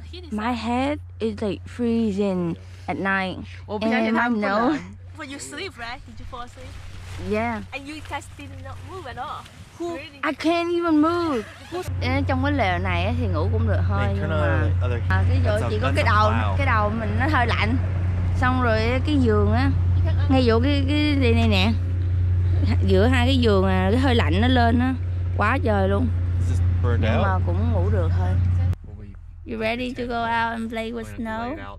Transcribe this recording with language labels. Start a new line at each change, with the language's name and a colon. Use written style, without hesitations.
English: My head is like freezing at night. And my nose. When you sleep, right? Did you fall asleep? Yeah. And you can still not move at all. I can't even move.
Vietnamese: Trong cái lều này thì ngủ cũng được thôi, nhưng mà cái chỗ chỉ có cái đầu mình nó hơi lạnh. Xong rồi cái giường á, ngay chỗ cái này nè, giữa hai cái giường à, cái hơi lạnh nó lên á, quá trời luôn. Nhưng mà cũng ngủ được thôi.
English: You ready to go out and play with snow?